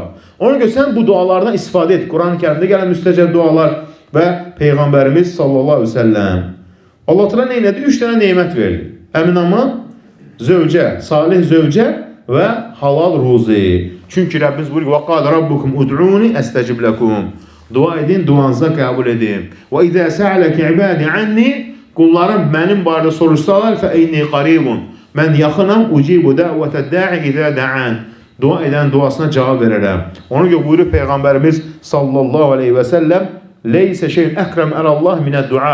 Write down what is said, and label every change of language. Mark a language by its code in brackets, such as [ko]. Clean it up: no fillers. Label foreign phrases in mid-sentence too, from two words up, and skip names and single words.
[az] Ona görə sən bu dualardan istifadə et. Quran-ı Kərimdə gələn müstəcəb dualar və Peyğəmbərimiz [ar] صلى الله عليه وسلم. [az] Allah Teala nə etdi? 3 dənə nemət verdi. Əmin-aman, zövcə, salih zövcə və halal ruzi. Çünki Rəbbimiz buyurur: [ar] "وقد ربكم ادعوني أستجب لكم." [az] Dua edin, duanızı qəbul edim. [ar] "وإذا سألك عبادي عني", [az] qullarım mənim barədə soruşsalar, [ar] "فإني قريب." [az] Mən yaxınam, [ar] أجيب دعوة الداع إذا دعان. [az] Dua edən duasına cavab verərəm. Ona görə buyurur Peyğəmbərimiz [ar] صلى الله عليه وسلم: "ليس شيء أكرم على الله من الدعاء."